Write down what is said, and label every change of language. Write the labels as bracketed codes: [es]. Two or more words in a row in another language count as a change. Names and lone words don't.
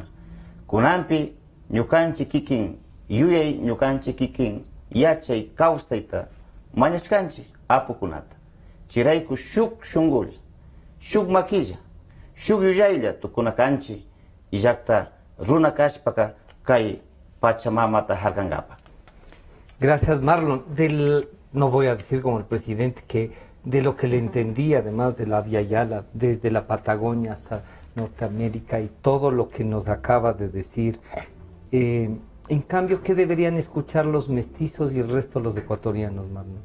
[qu] Kunanpi ñukanchi kikin yuyay, ñukanchi kikin yachay kawsayta mañashkanchi apukunata. Chirayku shuk shungul, shuk maquilla, shuk yuyaylla tukunakanchi y llaqta runa kashpaka kay Pachamamata harkangapa. [es] Gracias, Marlon. No voy a decir como el presidente que de lo que le entendí, además de la Via Yala, desde la Patagonia hasta Norteamérica y todo lo que nos acaba de decir. En cambio, ¿qué deberían escuchar los mestizos y el resto de los ecuatorianos, Marlon?